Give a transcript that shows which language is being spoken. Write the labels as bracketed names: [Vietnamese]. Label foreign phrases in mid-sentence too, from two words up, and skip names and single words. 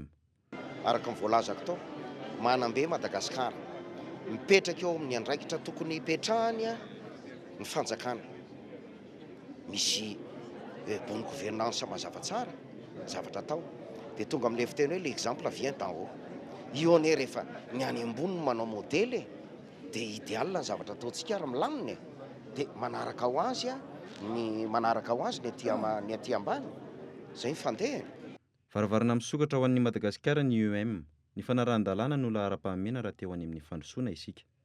[Malagasy] Araka ny voalazako tao, manambe Madagasikara, mipetraka eo amin'ny andraikitra tokony hipetrahany ny fanjakana. Misy [French] bonne gouvernance [Malagasy] mazava tsara, zavatra tao. Dia tonga amin'ilay fiteny hoe [French] l'exemple vient d'en haut. [Malagasy] Io ane rehefa ny any ambony no manao modele dia idéal ny zavatra ataontsika ary milamina. Dia manaraka ho azy ny aty ambany. Zay fandeha. Varavarana misokatra ho an'ny Madagasikara ny IEM. Ny fanarahan-dalàna no lahara-pahamena raha teo any amin'ny fandrosoana isika.